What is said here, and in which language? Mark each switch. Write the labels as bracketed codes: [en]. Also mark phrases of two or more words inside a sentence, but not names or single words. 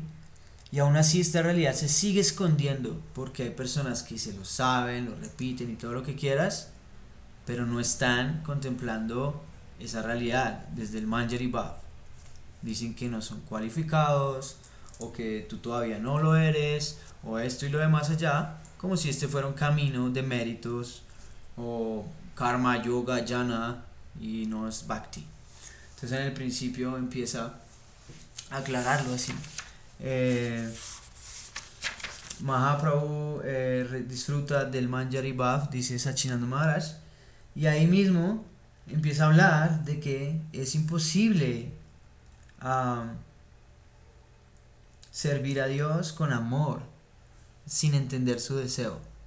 [es] Y aún así esta realidad se sigue escondiendo porque hay personas que se lo saben, lo repiten y todo lo que quieras, pero no están contemplando esa realidad desde el Manjari Bhav. Dicen que no son cualificados o que tú todavía no lo eres o esto y lo demás allá, como si este fuera un camino de méritos o karma, yoga, jnana y no es bhakti. Entonces en el principio empieza a aclararlo así. Mahaprabhu disfruta del Manjari Bhav, dice Sachinanda Maharaj, y ahí mismo empieza a hablar de que es imposible servir a Dios con amor sin entender su deseo.